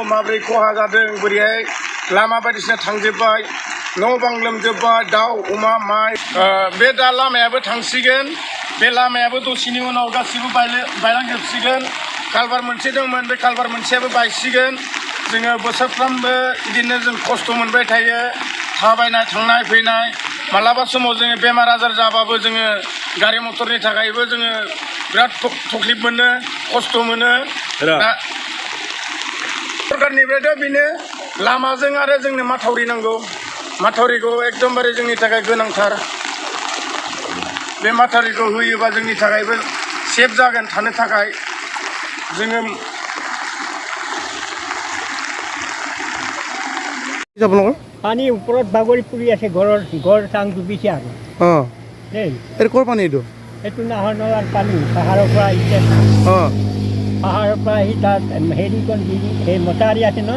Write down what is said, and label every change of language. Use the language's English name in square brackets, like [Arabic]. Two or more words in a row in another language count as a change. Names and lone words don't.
[Bodo] माबोरै खहा जादों बोरैहाय लामा बायदिसिना थांजोब्बाय न' बां लोमजोब्बाय दाउ अमा माइ बे दा लामायाबो थांसिगोन बे लामायाबो दसेनि उनाव गासिबो बायलांजोबसिगोन कालभार मोनसे दंमोन बे कालभार मोनसेयाबो बायसिगोन जोङो बोसोरफ्रामबो बिदिनो जों खस्थ' मोनबाय थायो थाबायनाय थांनाय फैनाय मालाबा समाव जोङो बेमार आजार जाबाबो जोङो गारि मटरनि थाखायबो जोङो बिराद तकलिफ मोनो खस्थ' मोनो दा सरकारनिफ्रायथ' बेनो लामाजों आरो जोंनो माथावरि नांगौ माथावरिखौ एकदमबारे जोंनि थाखाय गोनांथार बे माथावरिखौ होयोबा जोंनि थाखायबो सेफ जागोन थानो थाखाय जोङो [Assamese] পানী ওপৰত বাগৰি পৰি আছে ঘৰ চাং ডুবিছে আৰু দেই এর কোর পানি এটো এইটো নাহৰ নলাৰ পানী পাহাৰৰ পৰা আহিছে পাহাৰৰ পৰা আহি তাত হেৰিখন সেই মটাৰী আছে নহয়